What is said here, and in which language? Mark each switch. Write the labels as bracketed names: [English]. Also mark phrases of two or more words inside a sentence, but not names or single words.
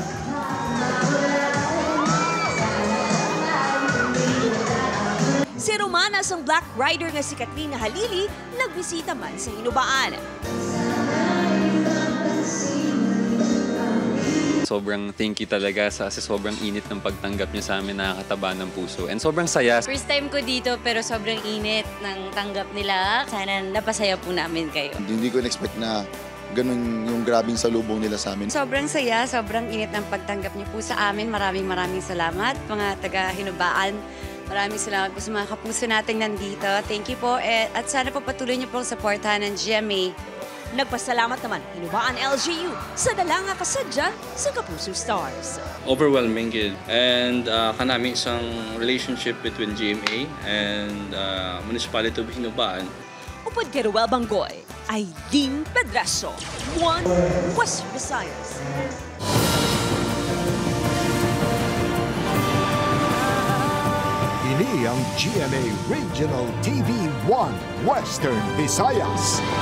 [Hiligaynon] Si Romanas ang Black Rider nga si Katrina Halili, nagbisita man sa Hinubaan. [Filipino] Sobrang [English] thank you [Filipino] talaga sa sobrang init ng pagtanggap niyo sa amin, nakakataba ng puso. And sobrang saya. First time ko dito pero sobrang init ng tanggap nila. Sana napasaya po namin kayo. Hindi ko in-expect na ganun yung grabing salubong nila sa amin. Sobrang saya, sobrang init ng pagtanggap niyo po sa amin. Maraming salamat mga taga-Hinubaan. Maraming salamat po sa mga kapuso nating nandito. [English] Thank you [Filipino] po at sana po patuloy niyo po supportahan ng GMA. [Hiligaynon] Nagpasalamat naman Hinubaan LGU sa dalanga kasadya sa Kapuso Stars. [English] Overwhelming yun. And [Hiligaynon] kanami isang [English] relationship between GMA and Municipality of Hinubaan. [Hiligaynon] Upod kay Ruel Banggoy, Aileen Pedraso, One West Visayas. Ini ang GMA Regional TV 1 Western Visayas.